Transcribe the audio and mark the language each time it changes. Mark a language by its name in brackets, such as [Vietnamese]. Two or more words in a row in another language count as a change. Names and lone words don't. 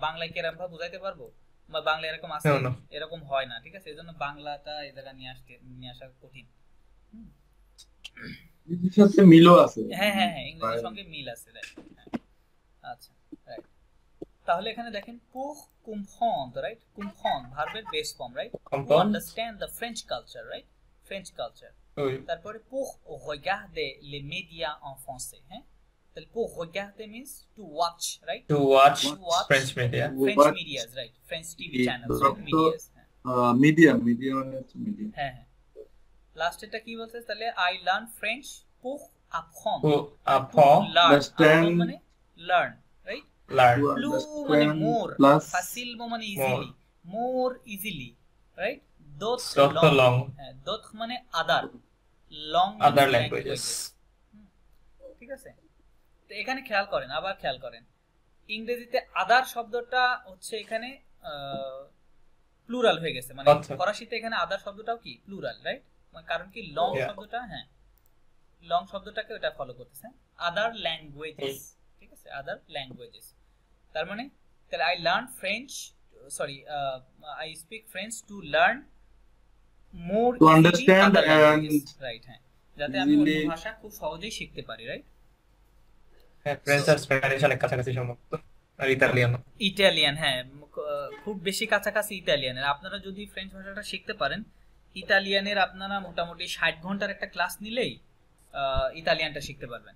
[Bangla] বাংলায় কি এরকম ভাবে বুঝাইতে পারবো? বা বাংলা এরকম আছে, এরকম হয় না, ঠিক আছে? এজন্য বাংলাটা এই জায়গা নিয়ে আসা কঠিন। ইংরেজির সাথে মিলও আছে, হ্যাঁ, ইংরেজির সঙ্গে মিল আছে, রাইট? আচ্ছা, রাইট। তাহলে এখানে দেখেন [French] pour comprendre, [Bangla] right? comprendre ভার্বের [English] base form, right? to [French] Comprendre. [English] understand the French culture, right? French culture. [French] Oui. তারপরে pour regarder les médias en français, [Bangla] হ্যাঁ? [English] তাহলে [French] pour regarder [English] means to watch, right? To watch watch French media. French medias, right? French TV channels, right? medias, [Bangla] মিডিয়া মানে হচ্ছে মিডিয়া। হ্যাঁ হ্যাঁ। লাস্ট এটা কি বলছে তাহলে [English] I learn French [French] pour apprendre. [English] To apprendre. learn Understand. apprendre মানে learn, right? Learn. To Plus understand [Bangla] মানে more, [English] plus facile মানে easily, more easily, right? [French] D'autres D'autres langues. [Bangla] হ্যাঁ, d'autres মানে other, long [English] Other means languages. [Bangla] ঠিক আছে? তো এখানে খেয়াল করেন, আবার খেয়াল করেন, ইংরেজিতে আদার শব্দটা হচ্ছে এখানে প্লুরাল হয়ে গেছে, মানে আচ্ছা। ফরাসিতে এখানে আদার শব্দটাও কি প্লুরাল, রাইট? কারণ কি লং [English] Yeah. [Bangla] শব্দটা, হ্যাঁ লং শব্দটাকে ওটা ফলো করতেছে, [English] other languages, [Bangla] ঠিক আছে? [English] other languages [Bangla] তার মানে তাহলে [English] I learn French, sorry I speak French to learn more To understand and রাইট, [Bangla] হ্যাঁ, যাতে আমি অন্য [English] easily- [Bangla] ভাষা খুব সহজেই শিখতে পারি, রাইট? হ্যাঁ, ফ্রেঞ্চ আর স্প্যানিশ অনেক কাছাকাছি সম্ভবত, আর ইতালিয়ান। ইটালিয়ান, হ্যাঁ খুব বেশি কাছাকাছি ইতালিয়ানের। আপনারা যদি ফ্রেঞ্চ ভাষাটা শিখতে পারেন, ইতালিয়ানের আপনারা মোটামুটি 60 ঘন্টার একটা ক্লাস নিলেই ইতালিয়ানটা শিখতে পারবেন।